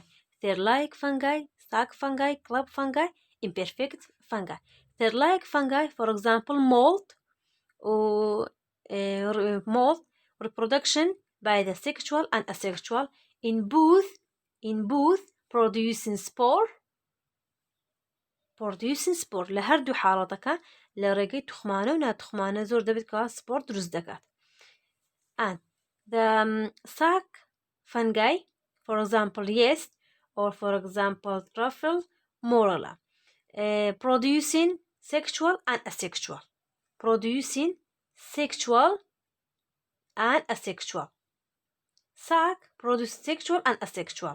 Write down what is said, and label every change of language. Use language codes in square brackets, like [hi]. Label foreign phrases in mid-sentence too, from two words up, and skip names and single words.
[en] Third-like fungi, sac fungi, club fungi, imperfect fungi. Third-like fungi, for example, mold reproduction by the sexual and asexual in both producing spore [ckb] لە هەردوو حاڵەتەکە لە ڕێگەی توخمانە و ناتوخمانە زۆر دەبێت کە سپۆر دروست دەکات. [en] And the sac fungi, for example, yeast or for example, truffle, morella, producing sexual and asexual. Sac produce sexual and asexual.